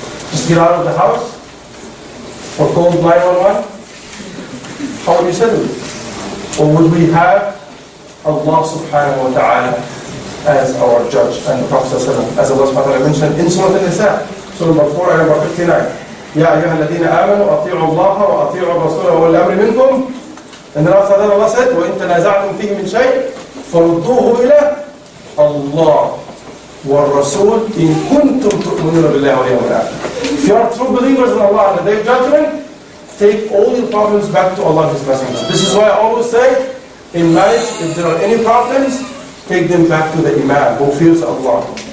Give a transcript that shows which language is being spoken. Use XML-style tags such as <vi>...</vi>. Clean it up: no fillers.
<en>Just get out of the house? Or call 911? How would you settle it? Or would we have Allah subhanahu wa ta'ala as our judge and the Prophet as Allah subhanahu wa ta'ala mentioned in Surah An-Nisa, Surah number 4 and number 59.</en> <ar>يا أيها الذين آمنوا أطيعوا الله وأطيعوا الرسول وأولي الأمر منكم.</ar> <en>And then after that Allah said,</en> <ar>وإن تنازعتم فيه من شيء فردوه إلى الله والرسول إن كنتم تؤمنون بالله واليوم الآخر.</ar> <en>If you are true believers in Allah on the day of judgment, take all your problems back to Allah and His Messenger. This is why I always say, in marriage, if there are any problems, take them back to the Imam who fears Allah.</en>